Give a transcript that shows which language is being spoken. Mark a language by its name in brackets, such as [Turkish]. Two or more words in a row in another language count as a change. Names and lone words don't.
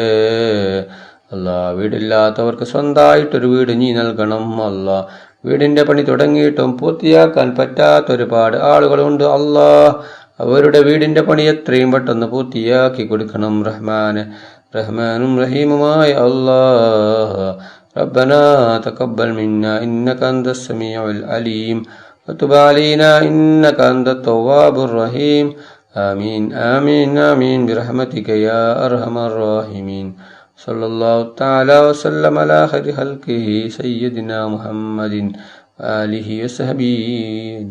[Malayalam] അല്ലാ, വീടില്ലാത്തവർക്ക് സ്വന്തമായിട്ടൊരു വീട് നീ നൽകണം അല്ലാ. വീടിന്റെ പണി തുടങ്ങിയിട്ടും പൂർത്തിയാക്കാൻ പറ്റാത്ത ഒരുപാട് ആളുകളുണ്ട് അല്ലാ. അവരുടെ വീടിന്റെ പണി എത്രയും പെട്ടെന്ന് പൂർത്തിയാക്കി കൊടുക്കണം റഹ്മാനെ. റഹ്മാനും റഹീമുമായ അല്ലാ, [Arabic] ربنا تقبل منا إنك أنت السميع العليم وتب علينا إنك أنت التواب الرحيم. آمين آمين آمين برحمتك يا أرحم الراحمين. صلى الله تعالى وسلم على خير خلقه سيدنا محمد وآله وصحبه أجمعين.